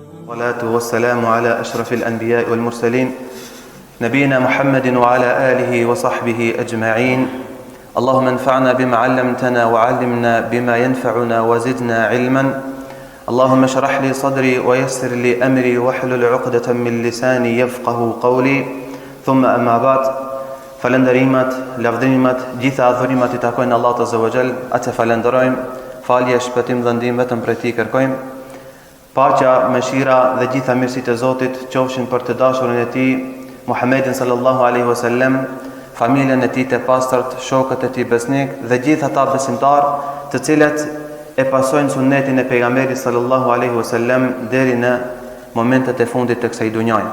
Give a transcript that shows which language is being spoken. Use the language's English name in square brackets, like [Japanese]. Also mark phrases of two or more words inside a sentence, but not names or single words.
[Arabic] والصلاة والسلام على أشرف الأنبياء والمرسلين نبينا محمد وعلى آله وصحبه أجمعين. اللهم انفعنا بما علمتنا وعلمنا بما ينفعنا وزدنا علما. اللهم اشرح لي صدري ويسر لي أمري واحلل عقدة من لساني يفقه قولي. ثم أما بعد. [Albanian] Falenderimet, lavdrimet, gjitha adhurimet I takojnë Allahut [Arabic] عز وجل, [Albanian] atë falenderojmë, falje, shpëtim dhe ndihmë vetëm prej Tij kërkojmë. Paqja, mëshira dhe gjitha mirësitë e Zotit qofshin për të dashurin e Tij, Muhammedin [Arabic] صلى الله عليه وسلم, [Albanian] familjen e Tij të pastërt, shokët e Tij besnik dhe gjithë ata besimtarë të cilët e pasojnë sunetin e pejgamberit [Arabic] صلى الله عليه وسلم [Albanian] deri në momentet e fundit të kësaj dhunjaje.